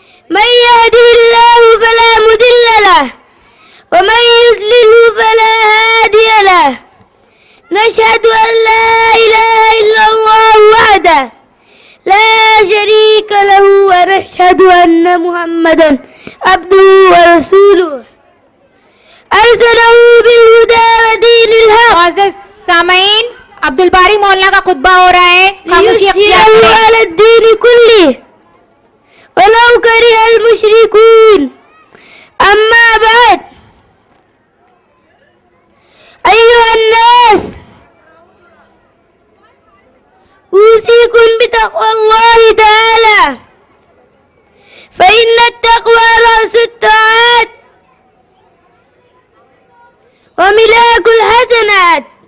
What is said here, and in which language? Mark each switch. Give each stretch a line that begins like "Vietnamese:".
Arabic: من يهده الله فلا مضل له ومن يضلله فلا هادي له. نشهد أن لا إله إلا الله وحده لا شريك له ونشهد أن محمدا عبده ورسوله أرسله بالهدى ودين الحق.
Hindi: मुअज़्ज़ज़ सामईन, अब्दुल बारी मौलाना का खुतबा हो रहा है, खामोशी अख्तियार करें।
Arabic: على الدين كله ولو كره المشركون. أما بعد، أيها الناس، أوصيكم بتقوى الله تعالى، فإن التقوى رأس الطاعات وملاك الحسنات.